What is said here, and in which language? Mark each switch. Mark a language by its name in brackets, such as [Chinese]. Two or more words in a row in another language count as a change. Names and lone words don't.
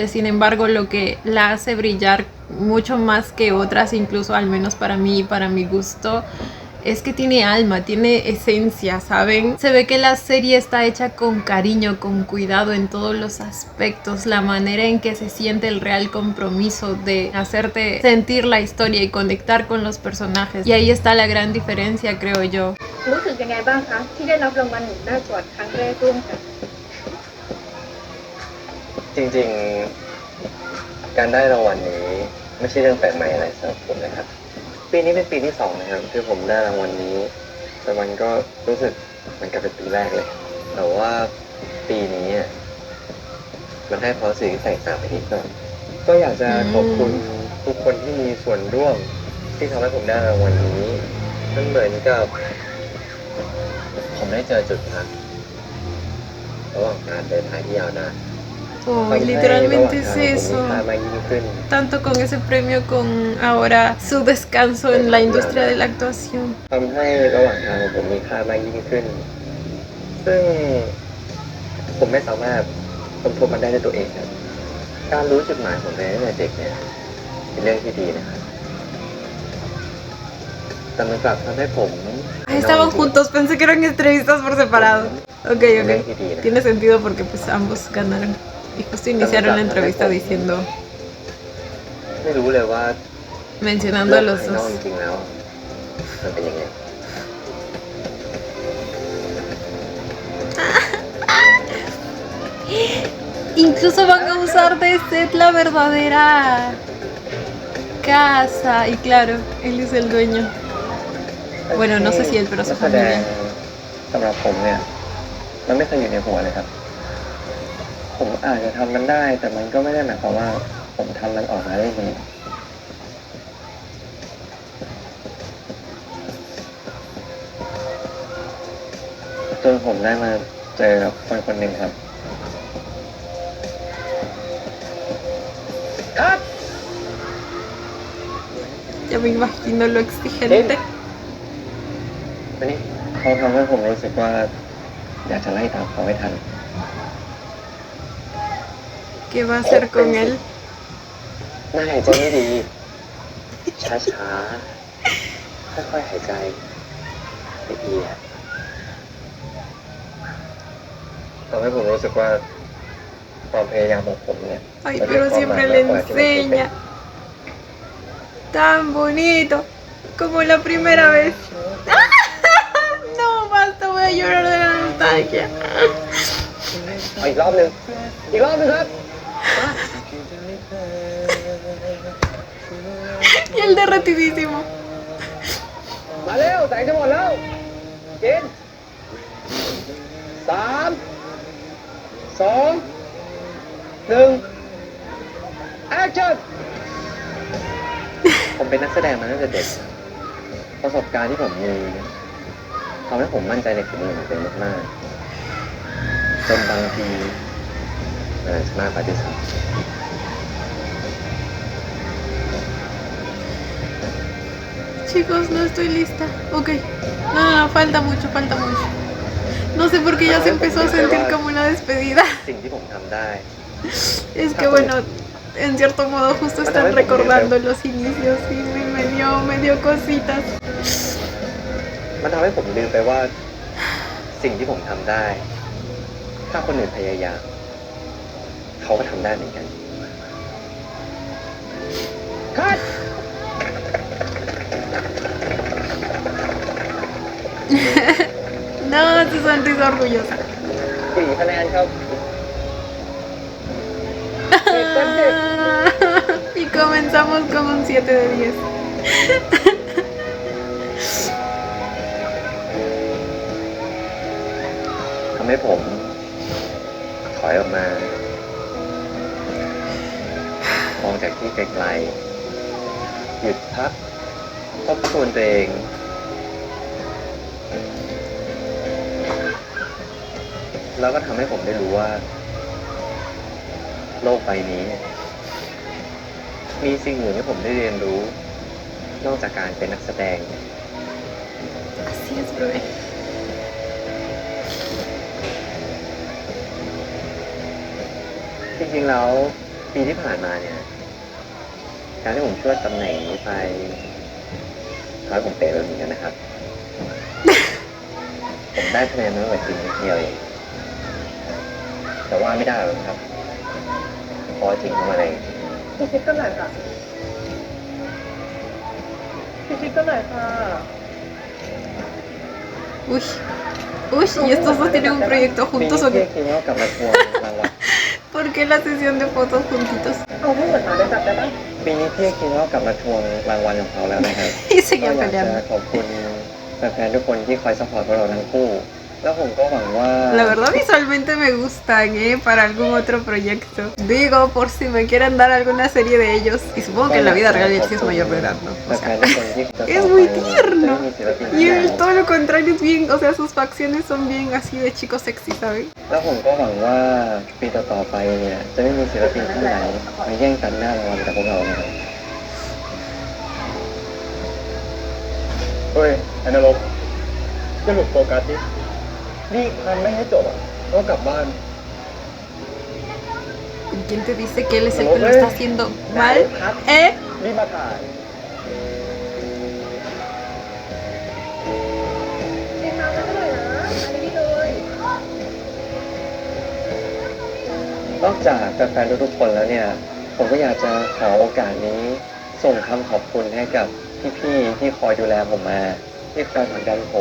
[Spanish] Sin embargo, lo que la hace brillar mucho más que otras, incluso al menos para mí y para mi gusto, es que tiene alma, tiene esencia, ¿saben? Se ve que la serie está hecha con cariño, con cuidado en todos los aspectos, la manera en que se siente el real compromiso de hacerte sentir la historia y conectar con los personajes. Y ahí está la gran diferencia, creo yo. [Thai] รู้สึกยังไงบ้างคะที่ได้รับรางวัลหนุ่มหน้าสวรรค์ครั้งแรกร่วมกัน จริงๆ การได้รางวัลนี้ไม่ใช่เรื่องแปลกใหม่อะไรสำหรับผมนะครับ ปีนี้เป็นปีที่ 2 นะครับที่ผมได้รางวัลนี้ แต่มันก็รู้สึกเหมือนกับเป็นปีแรกเลย แต่ว่าปีนี้มันให้ความรู้สึกที่แตกต่างไปนิดหน่อยก็อยากจะขอบคุณทุกคนที่มีส่วนร่วมที่ทำให้ผมได้รางวัลนี้มันเหมือนกับผมได้เจอจุดพักระหว่างการเดินทางที่ยาวนาน [Spanish] Oh, literalmente es eso. Tanto con ese premio, con ahora su descanso en la industria de la actuación. [Thai] ทำให้ระหว่างทางของผมมีค่ามากยิ่งขึ้น ซึ่งผมไม่สามารถค้นพบมันได้ด้วยตัวเองครับ การรู้จุดหมายของตัวเองตั้งแต่เด็กเนี่ยเป็นเรื่องที่ดีนะครับแต่มันกลับทำให้ผม [Spanish] Ah, estaban juntos, pensé que eran entrevistas por separado. Ok, ok. Tiene sentido porque pues ambos ganaron. Y justo iniciaron la entrevista diciendo, [Thai] ไม่รู้เลยว่า [Spanish] mencionando a los [Thai] ภายนอก [Spanish] dos. [Thai] จริงๆแล้วมันเป็นยังไง [Spanish] Incluso van a usar de set la verdadera casa. Y claro, él es el dueño. Bueno, no sé si él, pero su [Thai] นักแสดง [Spanish] familia. [Thai] สำหรับผมเนี่ยมันไม่เคยอยู่ในหัวเลยครับผมอาจจะทำมันได้ แต่มันก็ไม่ได้หมายความว่าผมทำมันออกมาได้ดีจนผมได้มาเจอกับคนคนหนึ่งครับ [Spanish] Ya me imagino lo exigente. [Thai] มานี่ เขาทำให้ผมรู้สึกว่า อยากจะไล่ตามเขาให้ทัน [Spanish] ¿Qué va a hacer con él? [Thai] น่าหายใจไม่ดี ช้าๆ ค่อยๆหายใจละเอียด ทำให้ผมรู้สึกว่าความพยายามของผมเนี่ย [Spanish] Ay, pero siempre le enseña. Tan bonito. Como la primera vez. No, basta, voy a llorar de la nostalgia. [Thai] เอาอีกรอบหนึ่งอีกรอบหนึ่งครับ [Spanish] Y el derretidísimo. [Thai] มาเร็วแสงจะหมดแล้ว กิน 3 2 1 action ผมเป็นนักแสดงมาตั้งแต่เด็ก ประสบการณ์ที่ผมมีทำให้ผมมั่นใจในฝีมือของตัวเองมากๆจนบางทีมันอาจจะมากไปด้วยซ้ [Spanish] Chicos, no estoy lista. Ok. No, no, no, falta mucho, falta mucho. No sé por qué ya se empezó a sentir como una despedida. [Thai] ำสิ่งที่ผมทำได้ [Spanish] Es que bueno, en cierto modo justo están recordando los inicios y me dio cositas. [Thai] มันทำให้ผมลืมไปว่า สิ่งที่ผมทำได้ ถ้าคนอื่นพยายามเขาก็ทำได้เหมือนกัน คัด [Spanish] No, su sonrisa orgullosa. [Thai] 4 คะแนนครับ [Spanish] Y comenzamos con un 7 de 10. [Thai] ทำให้ผมถอยออกมา มองจากที่ไกลๆ หยุดพักทบทวนตัวเอง แล้วก็ทำให้ผมได้รู้ว่า โลกใบนี้ มีสิ่งอื่นที่ผมได้เรียนรู้ นอกจากการเป็นนักแสดง [Spanish] Así es, bebé. [Thai] จริงๆ แล้วปีที่ผ่านมาเนี่ย การที่ผมช่วยตำแหน่งนี้ไปทำให้ผมเป๋ไปเหมือนกันนะครับ ผมได้คะแนนน้อยกว่าจริงนิดเดียวเองแต่ว่าไม่ได้หรอกครับ เพราะจริงเข้ามาใน พี่ชิดก็หน่อยค่ะพี่ชิดก็หน่อยค่ะ [Spanish] Uy. Uy, ¿y estos dos tienen un proyecto [Thai] ปีนี้ [Spanish] juntos o [Thai] พี่ [Spanish] qué? [Thai] คิดว่ากลับมาทวงรางวัล [Spanish] ¿Por qué la sesión de fotos juntitos? [Thai] เอาให้เหมือนหมาได้จับได้ปะ ปีนี้พี่คิดว่ากลับมาทวงรางวัลของเขาแล้วนะครับ [Spanish] Y [Thai] ก็ [Spanish] seguían [Thai] อยากจะ [Spanish] peleando. [Thai] ขอบคุณแฟนๆทุกคนที่คอยซัพพอร์ตพวกเราทั้งคู่ แล้วผมก็หวังว่า [Spanish] La verdad visualmente me gustan, para algún otro proyecto. Digo, por si me quieren dar alguna serie de ellos. Y supongo que en la vida real él sí es mayor de edad, ¿no? O sea, es muy tierno. Y él todo lo contrario es bien, o sea, sus facciones son bien así de chico sexy, ¿saben? [Thai] แล้วผมก็หวังว่าปีต่อๆไปเนี่ยจะไม่มีศิลปินท่านไหนมาแย่งตัดหน้ารางวัลจากพวกเรานะครับ เฮ้ยไอ้นรกจะหลุดโฟกัสดินี่ทำไม่ให้จบอ่ะต้องกลับบ้าน [Spanish] ¿Y quién te dice que él es el que lo está haciendo mal? ¿Eh? [Thai] รีบมาถ่าย เอ็มมาก็หน่อยนะอันนี้เลย นอกจากแฟนๆทุกๆคนแล้วเนี่ย ผมก็อยากจะขอโอกาสนี้ ส่งคำขอบคุณให้กับพี่ๆที่คอยดูแลผมมา ที่คอยผลักดันผม